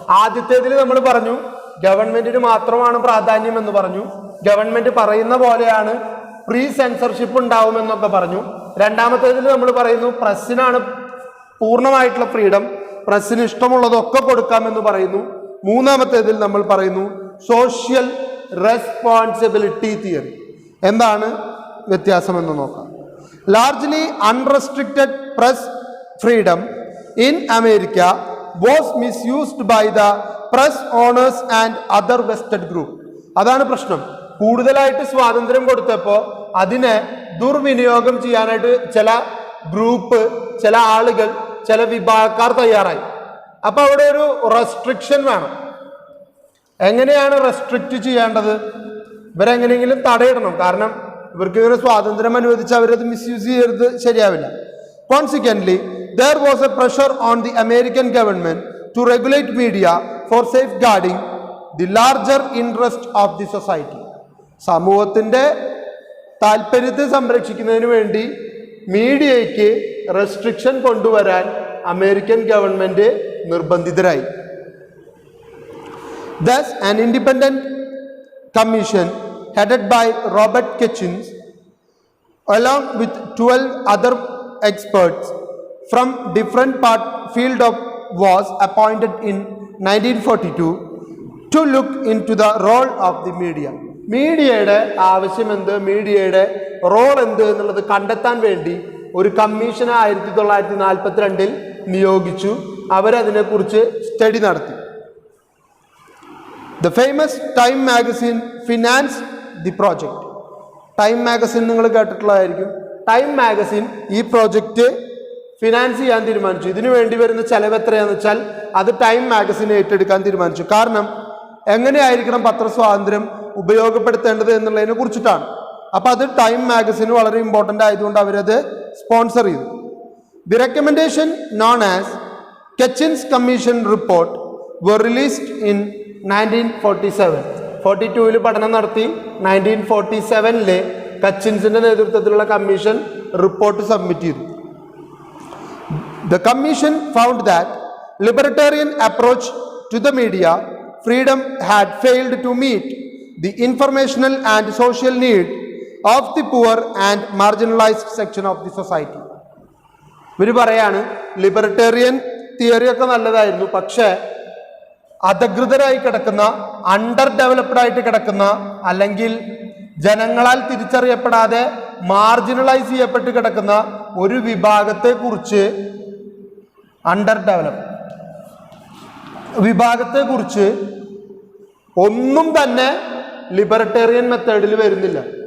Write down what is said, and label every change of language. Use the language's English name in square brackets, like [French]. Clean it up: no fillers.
[Malayalam] ആദ്യത്തേതിൽ നമ്മൾ പറഞ്ഞു ഗവൺമെന്റിന് മാത്രമാണ് പ്രാധാന്യം എന്ന് പറഞ്ഞു, ഗവൺമെന്റ് പറയുന്ന പോലെയാണ് പ്രീ സെൻസർഷിപ്പ് ഉണ്ടാവുമെന്നൊക്കെ പറഞ്ഞു. രണ്ടാമത്തേതിൽ നമ്മൾ പറയുന്നു പ്രസ്സിനാണ് പൂർണ്ണമായിട്ടുള്ള ഫ്രീഡം, പ്രസ്സിന് ഇഷ്ടമുള്ളതൊക്കെ കൊടുക്കാമെന്ന് പറയുന്നു. മൂന്നാമത്തേതിൽ നമ്മൾ പറയുന്നു സോഷ്യൽ റെസ്പോൺസിബിലിറ്റി തിയറി. എന്താണ് വ്യത്യാസമെന്ന് നോക്കാം. [English] Largely unrestricted press freedom in America was misused by the press owners and other vested group. [Malayalam] അതാണ് പ്രശ്നം. കൂടുതലായിട്ട് സ്വാതന്ത്ര്യം കൊടുത്തപ്പോൾ അതിനെ ദുർവിനിയോഗം ചെയ്യാനായിട്ട് ചില ഗ്രൂപ്പ്, ചില ആളുകൾ, ചില വിഭാഗക്കാർ തയ്യാറായി. അപ്പൊ അവിടെ ഒരു റെസ്ട്രിക്ഷൻ വേണം. എങ്ങനെയാണ് റെസ്ട്രിക്റ്റ് ചെയ്യേണ്ടത്? ഇവരെങ്ങനെയെങ്കിലും തടയിടണം. കാരണം ഇവർക്ക് ഇങ്ങനെ സ്വാതന്ത്ര്യം അനുവദിച്ച് അവരത് മിസ്യൂസ് ചെയ്യരുത്, ശരിയാവില്ല. [English] Consequently there was a pressure on the American government to regulate media for safeguarding the larger interest of the society. [Malayalam] സമൂഹത്തിന്റെ താല്പര്യത്തെ സംരക്ഷിക്കുന്നതിന് വേണ്ടി മീഡിയയ്ക്ക് റെസ്ട്രിക്ഷൻ കൊണ്ടുവരാൻ അമേരിക്കൻ ഗവൺമെന്റ് നിർബന്ധിതരായി. [English] Thus, an independent commission headed by Robert Kitchens, along with 12 other experts from different field of was appointed in 1942 to look into the role of the media. [Malayalam] മീഡിയയുടെ ആവശ്യം എന്ത്, മീഡിയയുടെ role എന്ത് എന്നുള്ളത് കണ്ടെത്താൻ വേണ്ടി ഒരു കമ്മീഷനെ 1942 നിയോഗിച്ചു. അവരതിനെക്കുറിച്ച് സ്റ്റഡി നടത്തി. [English] The famous Time magazine finance the project. [Malayalam] Time magazine നിങ്ങൾ കേട്ടിട്ടുള്ളതായിരിക്കും. ടൈം മാഗസിൻ ഈ പ്രോജക്റ്റ് ഫിനാൻസ് ചെയ്യാൻ തീരുമാനിച്ചു. ഇതിനു വേണ്ടി വരുന്ന ചെലവ് എത്രയാണെന്ന് വെച്ചാൽ അത് ടൈം മാഗസിൻ ഏറ്റെടുക്കാൻ തീരുമാനിച്ചു. കാരണം എങ്ങനെയായിരിക്കണം പത്രസ്വാതന്ത്ര്യം ഉപയോഗപ്പെടുത്തേണ്ടത് എന്നുള്ളതിനെ കുറിച്ചിട്ടാണ്. അപ്പം അത് ടൈം മാഗസിന് വളരെ ഇമ്പോർട്ടൻ്റ് ആയതുകൊണ്ട് അവരത് സ്പോൺസർ ചെയ്തു. [English] The recommendation known as Hutchins commission report were released in 1947. [Malayalam] 42-ൽ പഠനം നടത്തി 1947-ലെ കച്ചിൻസിന്റെ നേതൃത്വത്തിലുള്ള കമ്മീഷൻ റിപ്പോർട്ട് സബ്മിറ്റ് ചെയ്തു. [English] The commission found that libertarian approach to the media freedom had failed to meet the informational and social need of the poor and marginalized section of the society. [Malayalam] ഇവർ പറയാണ് libertarian theory ഒക്കെ നല്ലതായിരുന്നു, പക്ഷേ അധകൃതരായി കിടക്കുന്ന, under developed ആയിട്ട് കിടക്കുന്ന, അല്ലെങ്കിൽ ജനങ്ങളാൽ തിരിച്ചറിയപ്പെടാതെ marginalise ചെയ്യപ്പെട്ട് കിടക്കുന്ന ഒരു വിഭാഗത്തെ കുറിച്ച്, അണ്ടർ ഡെവലപ്പ് വിഭാഗത്തെ കുറിച്ച് ഒന്നും തന്നെ ലിബർട്ടേറിയൻ മെത്തേഡിൽ വരുന്നില്ല.